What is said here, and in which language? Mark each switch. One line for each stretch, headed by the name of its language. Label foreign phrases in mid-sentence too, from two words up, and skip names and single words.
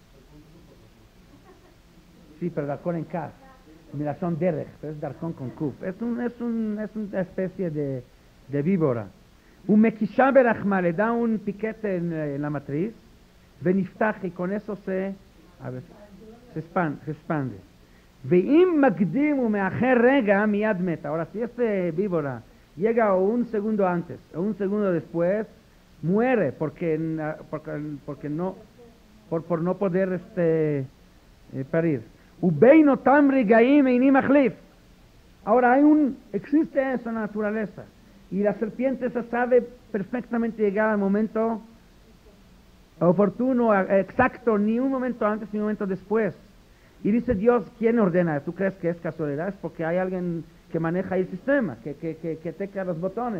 Spanish: Sí, pero darkon en kaf. Mira, son derech, pero es darkon con kuf. Es una especie de víbora.
Hebrew: ומכישה ברחמה,
Spanish: le da un piquete en la matriz, veniftach, y con eso se expande.
Hebrew: ואם מקדים ומאחר רגע מיד מתה.
Spanish: Ahora, si víbora llega un segundo antes o un segundo después, muere por no poder parir. Ubeino tamri gaim einim achlif. Ahora existe esa naturaleza. Y la serpiente se sabe perfectamente llegar al momento oportuno, exacto, ni un momento antes ni un momento después. Y dice Dios, ¿quién ordena? ¿Tú crees que es casualidad? Es porque hay alguien que maneja el sistema, que tecla los botones.